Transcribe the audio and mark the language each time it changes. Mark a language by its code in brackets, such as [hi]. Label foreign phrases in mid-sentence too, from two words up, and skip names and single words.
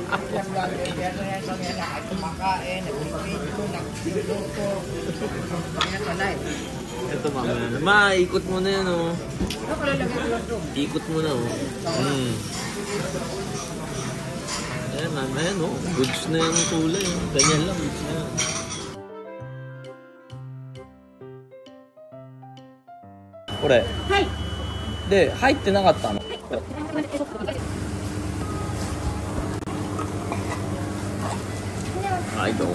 [tl] Kumakain, nag-video, nag-luto. ito mama, ikot mo na yan oh. Ikot mo na oh. Ayan oh. Goods na yung kulay oh. Ganyan lang, goods na yan. Kore. Hi. [ja] で、入ってなかったの？はいどうも。